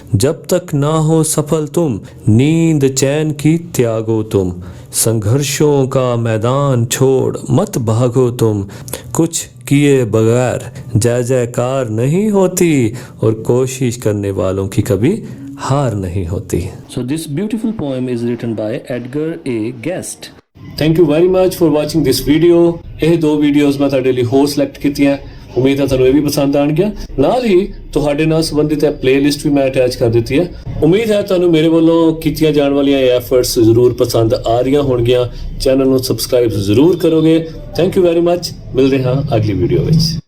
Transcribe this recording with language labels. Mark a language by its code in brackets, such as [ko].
[hi] जब तक ना हो सफल तुम, नींद चैन की त्यागो तुम। संघर्षों का मैदान छोड़ मत भागो तुम। कुछ किए बगैर जय जयकार नहीं होती और कोशिश करने वालों की कभी हार नहीं होती। [en] So this beautiful poem is written by Edgar A. Guest. Thank you very much for watching this video. [pa] ਇਹ ਦੋ ਵੀਡੀਓਜ਼ ਮੈਂ ਤੁਹਾਡੇ ਲਈ ਹੋਰ ਸਿਲੈਕਟ ਕੀਤੀਆਂ। ਉਮੀਦ ਹੈ ਤੁਹਾਨੂੰ ਇਹ ਵੀ ਪਸੰਦ ਆਣਗੀਆਂ। ਨਾਲ ਹੀ ਤੁਹਾਡੇ ਨਾਲ ਸੰਬੰਧਿਤ ਹੈ ਪਲੇਲਿਸਟ ਵੀ ਮੈਂ ਅਟੈਚ ਕਰ ਦਿੱਤੀ ਹੈ। ਉਮੀਦ ਹੈ ਤੁਹਾਨੂੰ ਮੇਰੇ ਵੱਲੋਂ ਕੀਤੀਆਂ ਜਾਣ ਵਾਲੀਆਂ ਇਹ ਐਫਰਟਸ ਜ਼ਰੂਰ ਪਸੰਦ ਆ ਰਹੀਆਂ ਹੋਣਗੀਆਂ। ਚੈਨਲ ਨੂੰ ਸਬਸਕ੍ਰਾਈਬ ਜ਼ਰੂਰ ਕਰੋਗੇ। Thank you very much. ਮਿਲਦੇ ਹਾਂ ਅਗਲੀ ਵੀਡੀਓ ਵਿੱਚ।